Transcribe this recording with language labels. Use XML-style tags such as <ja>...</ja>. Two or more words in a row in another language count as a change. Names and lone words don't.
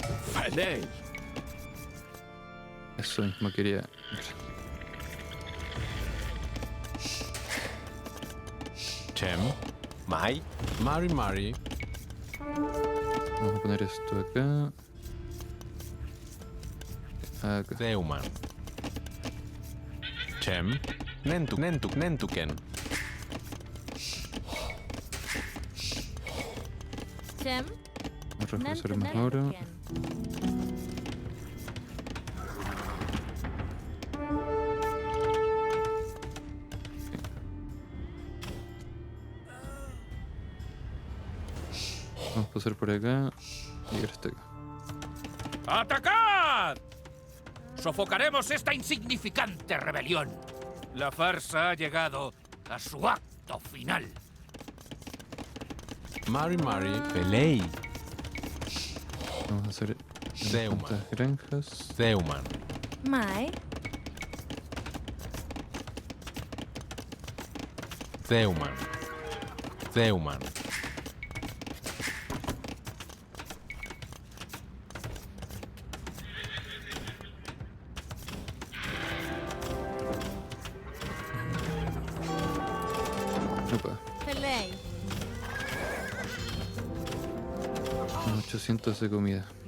<es>Eso mismo quería.</es> <arn>Chem, Mai, Mari.</arn> <es>Vamos a poner esto acá. Acá.</es> <arn>Zeuman. Chem, Nentuken. Chem.</arn> <es>Vamos a reforzar más ahora. Vamos a pasar por acá y llegar hasta acá. ¡Atacad! Sofocaremos esta insignificante rebelión. La farsa ha llegado a su acto final.</es> <arn>Mari, Pelei,</arn> <es>Vamos a hacer</es> <arn>Zeuma.</arn> <es>estas granjas.</es> <arn>Zeuman. Mai. Zeuman.</arn> <es>Opa,</es> <arn>Pelei.</arn> <es>800 de comida.</es>